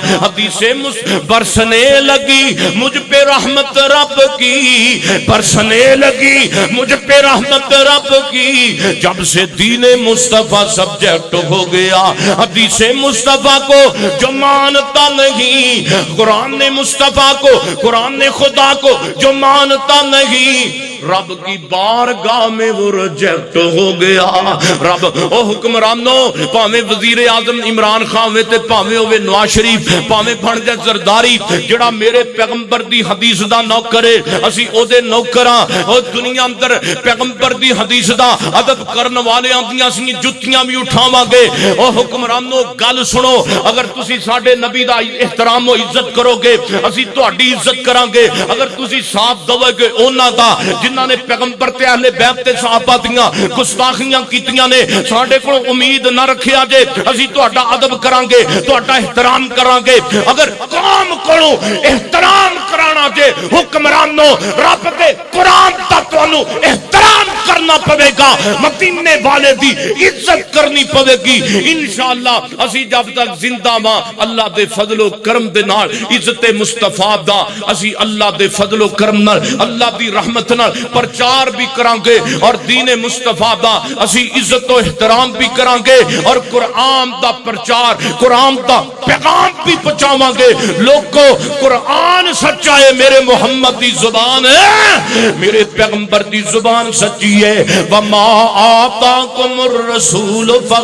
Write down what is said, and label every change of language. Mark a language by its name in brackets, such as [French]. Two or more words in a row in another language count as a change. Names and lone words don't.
[Urdu] سے برسنے لگی مجھ پہ رحمت رب کی برسنے لگی مجھ پہ رحمت رب کی جب سے دین مصطفیٰ سبجیکٹ ہو گیا حدیث مصطفیٰ کو جو مانتا نہیں قرآن مصطفیٰ کو قرآن خدا کو جو مانتا نہیں رب کی بارگاہ میں وہ ریجیکٹ ہو گیا [Punjabi] رب او حکمرانوں پاویں وزیر اعظم عمران خان ہوئے تے پاویں ہوئے نواز شریف پاویں بن جائے زرداری جڑا میرے پیغمبر دی حدیث دا نوکر ہے اسی او دے نوکراں او دنیا اندر پیغمبر دی حدیث دا ادب کرن والے آندیاں سی جتیاں بھی اٹھاواں گے او حکمرانوں گل سنو اگر تسی ساڈے نبی دا احترام و عزت کرو گے اسی تہاڈی عزت کراں گے اگر تسی ساتھ دو گے انہاں دا جنہاں نے پیغمبر تے اہل بیت تے صحابہ دیاں گستاخیاں کیتیاں نے ساڈے کول امید نہ رکھیا جے اسی تہاڈا ادب کران گے تہاڈا احترام کران گے اگر قوم کولو احترام کرانا جے حکمرانوں رب دے قرآن دا تانوں احترام کرنا پوے گا مدینے والے دی عزت کرنی پوے گی انشاءاللہ اسی جب تک زندہ ماں اللہ دے فضل و کرم دے نال عزت مصطفیٰ دا اسی اللہ دے فضل و کرم نال اللہ دی رحمت نال پرچار بھی کران گے اور دین مصطفیٰ دا اسی عزت و احترام بھی کران گے اور قرآن دا پرچار قرآن دا پیغام بھی پہنچاواں گے لوگوں قرآن سچا ہے میرے محمد دی زبان ہے میرے پیغمبر دی زبان سچی ہے [Arabic] وما آتاکم الرسول